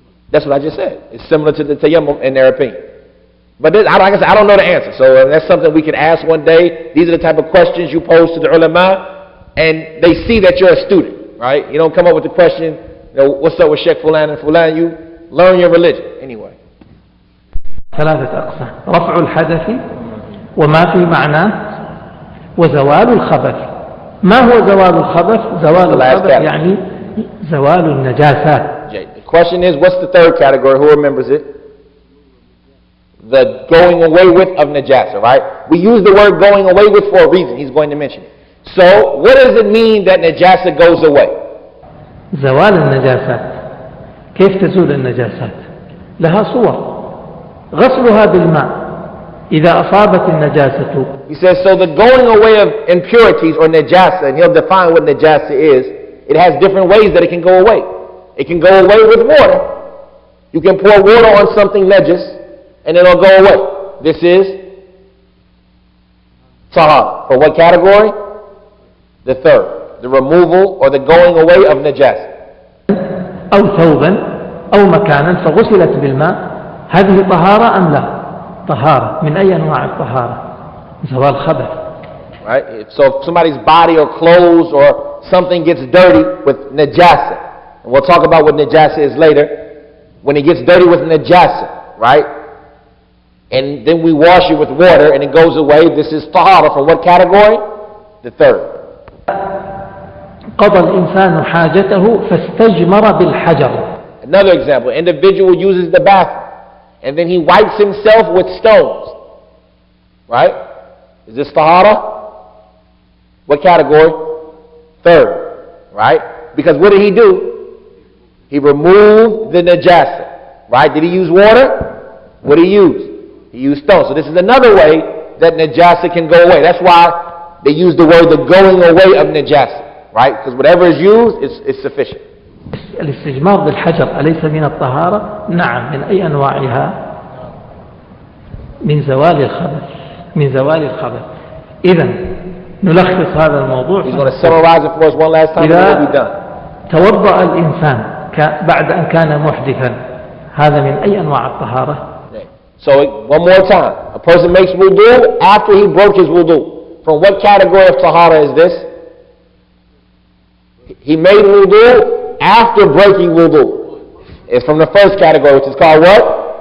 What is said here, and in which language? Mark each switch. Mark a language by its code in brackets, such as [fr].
[en] That's what I just said. It's similar to the tayammum in their opinion. But this, like I said, I don't know the answer. So that's something we could ask one day. These are the type of questions you pose to the ulama, and they see that you're a student. Right? You don't come up with the question, what's up with Shaykh Fulan and Fulan? You learn your religion. Anyway. [ar] ثلاثة أقسام: رفع الحدث وما في معناه وزوال الخبث. ما هو زوال الخبث؟ زوال الخبث يعني زوال النجاسات. [en] The question is, what's the third category? Who remembers it? The going away with of najasa, right? We use the word going away with for a reason. He's going to mention it. So, what does it mean that najasa goes away? [ar] زوال النجاسات. كيف تزول النجاسات؟ لها صور. غسلها بالماء إذا أصابت النجاسة. [en] He says, so the going away of impurities or najasa, and he'll define what najasa is, it has different ways that it can go away. It can go away with water. You can pour water on something najis, and it'll go away. This is tahara. For what category? The third, the removal or the going away of najasa. [ar] أو ثوبا أو مكانا فغسلت بالماء. هذه طهارة أم لا؟ طهارة. من أي أنواع الطهارة؟ زوال خبث. [en] Right? So if somebody's body or clothes or something gets dirty with najasa, And we'll talk about what najasa is later. When it gets dirty with najasa, right? And then we wash it with water and it goes away. This is tahara from what category? The third. [ar] قضى الإنسان حاجته فاستجمر بالحجر. [en] Another example, individual uses the bathroom and then he wipes himself with stones. Right? Is this tahara? What category? Third. Right? Because what did he do? He removed the najasa. Right? Did he use water? What did he use? He used stones. So this is another way that najasa can go away. That's why they use the word the going away of najasa. Right? Because whatever is used is sufficient. [ar] الاستجمار بالحجر أليس من الطهارة؟ نعم، من أي أنواعها؟ من زوال الخبث، من زوال الخبث. إذا نلخص هذا الموضوع. [en] He's going to summarize it for us one last time and then we'll be done. [ar] توضأ الإنسان بعد أن كان محدثا، هذا من أي أنواع الطهارة؟ [en] So one more time, a person makes wudu after he broke his wudu. From what category of tahara is this? He made wudu after breaking wudu. It's from the first category, which is called what?